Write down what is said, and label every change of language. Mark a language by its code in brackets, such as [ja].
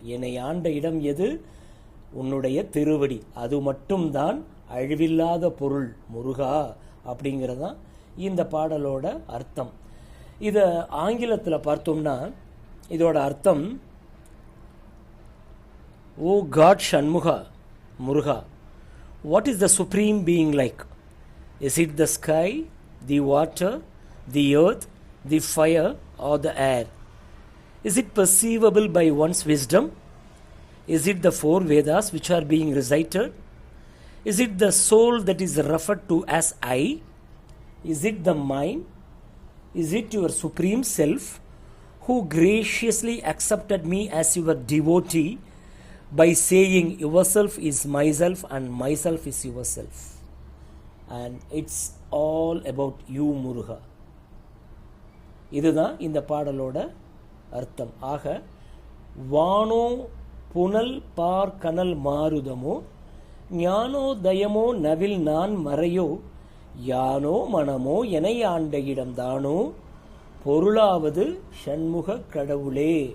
[ta] என்னை ஆண்ட இடம் எது? உன்னுடைய திருவடி, அது மட்டும்தான் அழிவில்லாத பொருள் முருகா அப்படிங்கிறதான் இந்த பாடலோட அர்த்தம். இதை ஆங்கிலத்தில் பார்த்தோம்னா இதோட அர்த்தம், [en] Oh God Shanmuga, Muruga, what is the supreme being like? Is it the sky, the water, the earth, the fire, or the air? Is it perceivable by one's wisdom? Is it the 4 Vedas which are being recited? Is it the soul that is referred to as I? Is it the mind? Is it your supreme self who graciously accepted me as your devotee by saying yourself is myself and myself is yourself? And it's all about you Muruga. [ta] இதுதான் இந்த பாடலோட அர்த்தம். ஆக வானோ புனல் பார் கனல் மாருதமோ nano தயமோ நவில் நான் மறையோ யானோ மனமோ எனை ஆண்ட இடம் தானோ பொருளாவது சண்முக கடவுளே.